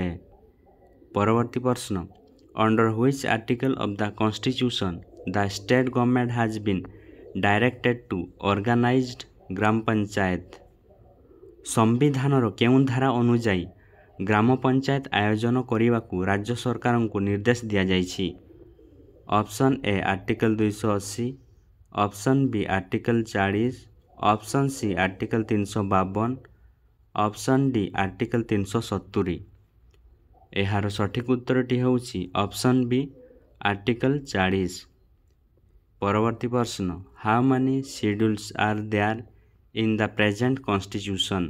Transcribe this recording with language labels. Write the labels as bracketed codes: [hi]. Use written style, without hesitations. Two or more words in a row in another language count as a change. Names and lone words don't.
[or] ପରବର୍ତ୍ତୀ ପ୍ରଶ୍ନ, [en] under which article of the constitution the state government has been directed to organized gram panchayat? [or] ସମ୍ବିଧାନର କେଉଁ ଧାରା ଅନୁଯାୟୀ ଗ୍ରାମ ପଞ୍ଚାୟତ ଆୟୋଜନ କରିବାକୁ ରାଜ୍ୟ ସରକାରଙ୍କୁ ନିର୍ଦ୍ଦେଶ ଦିଆଯାଇଛି? [en] option A article 280, option B article 40, option C article 352, option D article 370. [or] ଏହାର ସଠିକ ଉତ୍ତରଟି ହେଉଛି [en] option B article 40. [or] ପରବର୍ତ୍ତୀ ପ୍ରଶ୍ନ, [en] how many schedules are there in the present constitution?